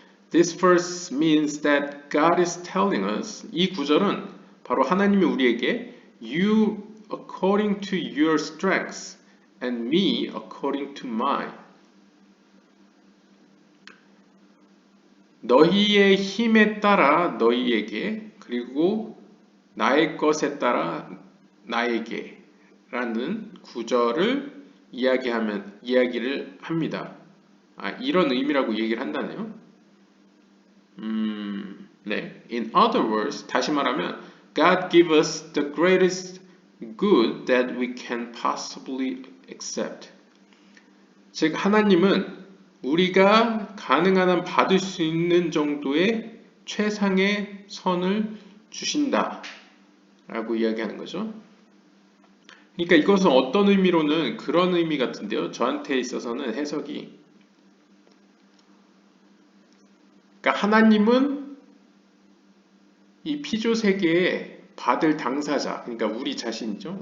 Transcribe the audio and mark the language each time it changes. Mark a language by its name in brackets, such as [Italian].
[English] This verse means that God is telling us, [Korean] 이 구절은 바로 하나님이 우리에게 [English] You according to your strengths and me according to mine. [Korean] 너희의 힘에 따라 너희에게 그리고 나의 것에 따라 나에게 라는 구절을 이야기를 합니다. 이런 의미라고 얘기를 한다네요. 네. [English] In other words, [Korean] 다시 말하면 [English] God give us the greatest good that we can possibly accept. [Korean] 즉 하나님은 우리가 가능한 한 받을 수 있는 정도의 최상의 선을 주신다 라고 이야기하는 거죠. 그러니까 이것은 어떤 의미로는 그런 의미 같은데요. 저한테 있어서는 해석이, 그러니까 하나님은 이 피조 세계에 받을 당사자, 그러니까 우리 자신이죠.